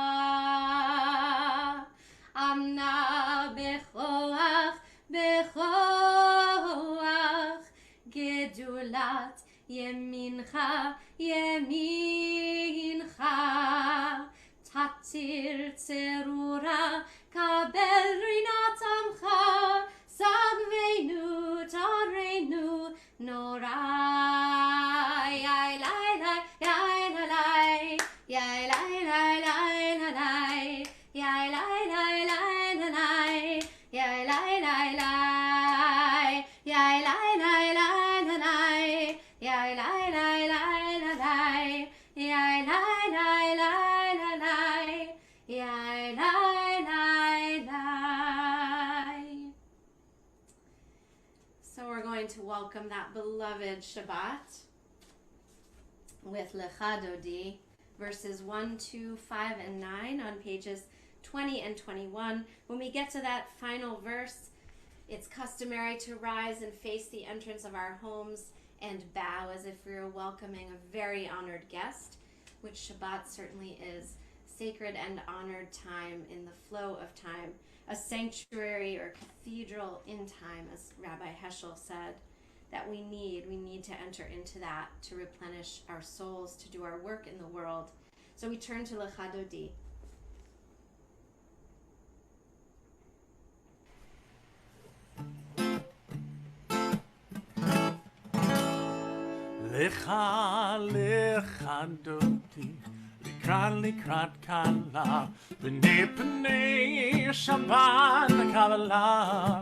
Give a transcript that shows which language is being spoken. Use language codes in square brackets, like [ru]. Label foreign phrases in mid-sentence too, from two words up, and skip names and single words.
[he] אנא בכח, בכח, גדולת ימינך, ימינך, תתיר צרורה, קבל רנת עמך, שגבנו, טהרנו, נורא. Yai lai lai, yai la lai, yai lai lai lai la lai, yai lai lai lai la lai, yai lai lai lai, yai lai lai lai la lai, yai lai lai lai la lai, yai lai lai lai la lai, yai lai lai lai. [en] So we're going to welcome that beloved Shabbat with Lecha Dodi, verses 1, 2, 5, and 9 on pages 20 and 21. When we get to that final verse, it's customary to rise and face the entrance of our homes and bow as if we were welcoming a very honored guest, which Shabbat certainly is. Sacred and honored time in the flow of time, a sanctuary or cathedral in time, as Rabbi Heschel said, that we need to enter into that to replenish our souls, to do our work in the world. So we turn to Lecha Dodi. [he] לכה, לכה דודי, לקראת כלה, בני פני שבת קבלה.